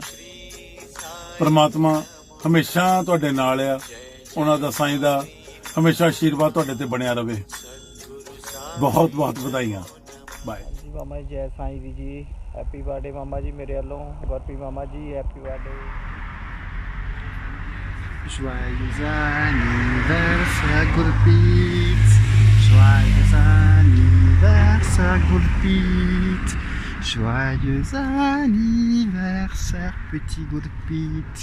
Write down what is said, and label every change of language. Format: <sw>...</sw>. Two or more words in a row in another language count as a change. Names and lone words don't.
<pa>ਪਰਮਾਤਮਾ ਹਮੇਸ਼ਾ ਤੁਹਾਡੇ ਨਾਲ ਆ, ਉਹਨਾਂ ਦਾ ਸਾਈਂ ਦਾ ਹਮੇਸ਼ਾ ਆਸ਼ੀਰਵਾਦ ਤੁਹਾਡੇ ਤੇ ਬਣਿਆ ਰਵੇ। ਬਹੁਤ ਬਹੁਤ ਵਧਾਈਆਂ। ਬਾਏ ਜੀ ਮਾਮਾ ਜੀ, ਜੈ ਸਾਈਂ ਜੀ।</pa> <en>happy birthday</en> <pa>ਮਾਮਾ ਜੀ ਮੇਰੇ ਵੱਲੋਂ। ਗੁਰਪ੍ਰੀਤ ਮਾਮਾ ਜੀ</pa> <en>happy birthday.</en> <fr>Joyeux anniversaire Gurpreet. Joyeux anniversaire Gurpreet. Joyeux anniversaire petit Gurpreet.</fr>